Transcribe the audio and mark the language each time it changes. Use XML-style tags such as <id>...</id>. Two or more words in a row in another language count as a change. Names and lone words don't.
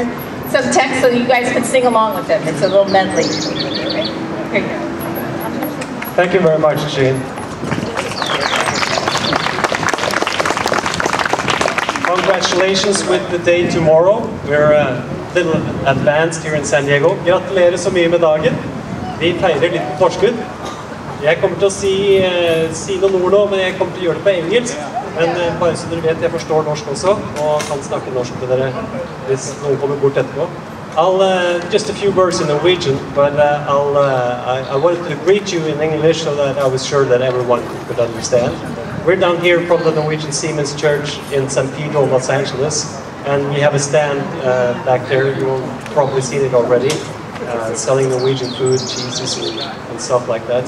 <en>Some text so you guys can sing along with them. It's a little medley. Okay? Here you go. Thank you very much, Jean. Congratulations with the day tomorrow. We're a little advanced here in San Diego.</en> <no>Gratulerer så mye med dagen. Vi feirer litt på forskudd. Jeg kommer til å si noen ord nå, men jeg kommer til å gjøre det på engelsk. Men bare så dere vet, jeg forstår norsk også, og kan snakke norsk til dere hvis noen kommer bort etterpå.</no> <en>Just a few words in Norwegian, but I wanted to greet you in English so that I was sure that everyone could understand. We're down here from the Norwegian Siemens Church in San Pedro, Los Angeles, and we have a stand back there. You'll probably seen it already, selling Norwegian food, cheeses, and stuff like that.</en>